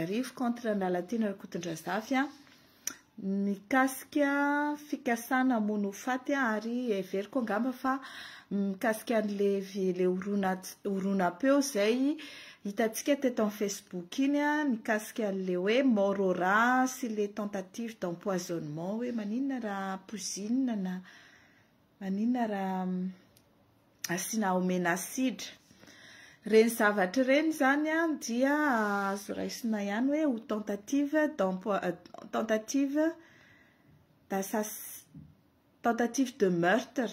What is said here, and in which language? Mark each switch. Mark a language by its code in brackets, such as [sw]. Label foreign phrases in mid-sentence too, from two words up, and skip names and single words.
[mg] arivo contre ny lalaty Rakotondrazafy mikasika fikasana hamono faty ary everiko angamba fa mikasika an'le horonan-peo izay hitantsika teto amin'ny Facebook iny mikasika an'le hoe [fr] mort au rat [mg] sy le [fr] tentative d'empoisonnement [mg] hoe maninona raha pozinina na maninona raha asina omena asidra. Reny zavatra reny zany dia azo raisina ihany hoe ho [fr] tentative de meurtre.